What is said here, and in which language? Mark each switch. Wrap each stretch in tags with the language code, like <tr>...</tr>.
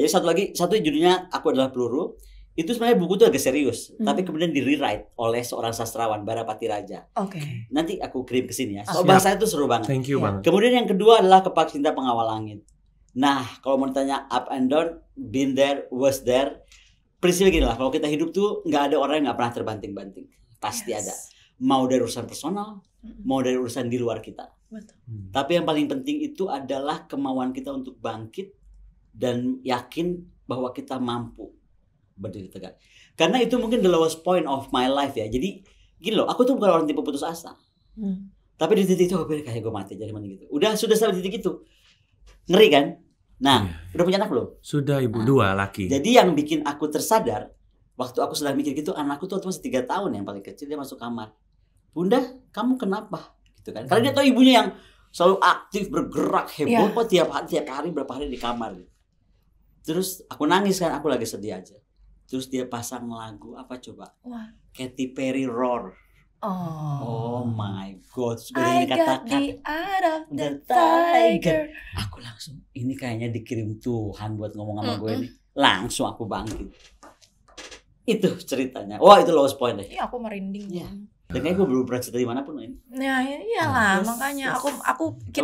<id>Jadi satu judulnya Aku Adalah Peluru. Itu sebenarnya buku tuh agak serius, tapi kemudian di rewrite oleh seorang sastrawan Barapati Raja. Nanti aku kirim ke sini ya. Soal bahasanya tuh seru banget.</id> <en>Thank you banget.</en> <id>Kemudian yang kedua adalah Kepak Cinta Pengawal Langit. Nah, kalau mau ditanya</id> <en>up and down, been there, was there.</en> <id>Prinsipnya gini lah, kalau kita hidup tuh nggak ada orang yang nggak pernah terbanting-banting. Pasti ada. Mau dari urusan personal, mau dari urusan di luar kita. Tapi yang paling penting itu adalah kemauan kita untuk bangkit dan yakin bahwa kita mampu berdiri tegak. Karena itu mungkin</id> <en>the lowest point of my life</en> <id>ya. Jadi gini loh, aku tuh bukan orang tipe putus asa. Tapi di titik itu aku pikir kayak gue mati jadi mana gitu. Sudah sampai titik itu. Ngeri kan? Nah, udah punya anak belum? Sudah, Ibu, 2 laki. Jadi yang bikin aku tersadar waktu aku sedang mikir gitu, anakku tuh masih 3 tahun yang paling kecil, dia masuk kamar. Bunda, kamu kenapa? Gitu kan. Karena dia tahu ibunya yang selalu aktif, bergerak, heboh kok tiap hari berapa hari di kamar. Terus aku nangis kan, aku lagi sedih aja. Terus dia pasang lagu apa coba?</id> <en>Katy Perry Roar. Oh my God. I got the eye of the tiger.</en> <id>Aku langsung, ini kayaknya dikirim Tuhan buat ngomong sama gue ini. Langsung aku bangkit. Itu ceritanya. Wah, itu</id> <en>lowest point</en> <id>deh. Iya, aku merinding. Iya. Dan kayaknya gue belum pernah cerita dimanapun loh ini. Ya iyalah, makanya aku kita</id>